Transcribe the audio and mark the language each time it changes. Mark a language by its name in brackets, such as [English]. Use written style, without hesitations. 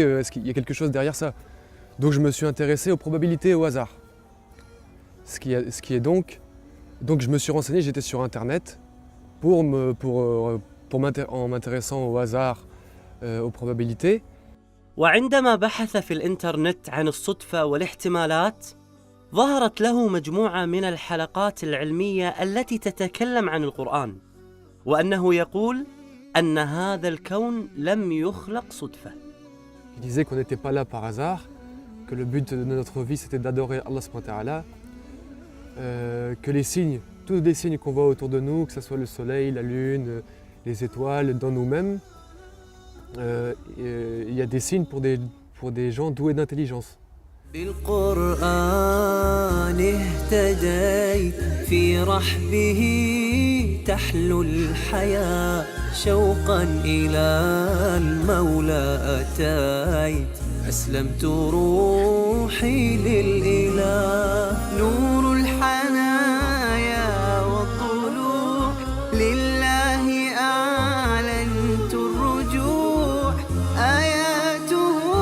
[French] Est-ce qu'il y a quelque chose derrière ça? Donc je me suis intéressé aux probabilités et au hasard. Ce qui est donc je me suis renseigné, j'étais sur internet en m'intéressant au hasard, aux probabilités. [Arabic] وعندما بحث في الإنترنت عن الصدفة والاحتمالات ظهرت له مجموعة من الحلقات العلمية التي تتكلم عن القرآن وأنه يقول أن هذا الكون لم يخلق صدفة. [French] Il disait qu'on n'était pas là par hasard, que le but de notre vie c'était d'adorer Allah subhanahu wa ta'ala, que les signes, tous les signes qu'on voit autour de nous, que ce soit le soleil, la lune, les étoiles, dans nous-mêmes, il y a des signes pour des gens doués d'intelligence. [Arabic] بالقرآن اهتديت في رحبه تحلو الحياة شوقا إلى المولى أتيت أسلمت روحي للإله نور الحنايا والطلوع لله أعلنت الرجوع آياته